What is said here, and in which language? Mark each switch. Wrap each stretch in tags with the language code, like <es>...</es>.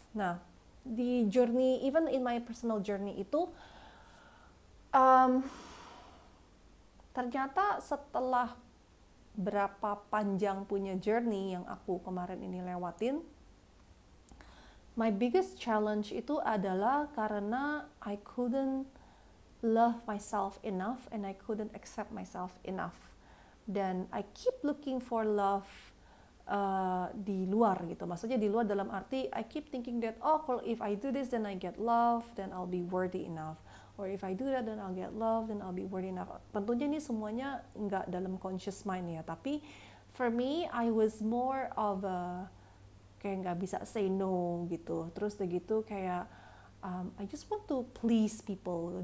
<id>Nah, di</id> <en>journey, even in my personal journey</en> <id>itu, ternyata setelah berapa panjang punya journey yang aku kemarin ini lewatin,</id> <en>my biggest challenge</en> <id>itu adalah karena</id> <en>I couldn't love myself enough and I couldn't accept myself enough.</en> <id>Dan</id> <en>I keep looking for love</en> <id>di luar gitu. Maksudnya di luar dalam arti</id> <en>I keep thinking that</en> <id>kalau</id> <en>if I do this then I get love, then I'll be worthy enough. Or if I do that then I'll get love, then I'll be worthy enough.</en> <id>Tentunya ini semuanya nggak dalam conscious mind ya. Tapi</id> <en>for me I was more of a</en> <id>kayak nggak bisa</id> <en>say no</en> <id>gitu. Terus begitu kayak</id> <en>I just want to please people.</en>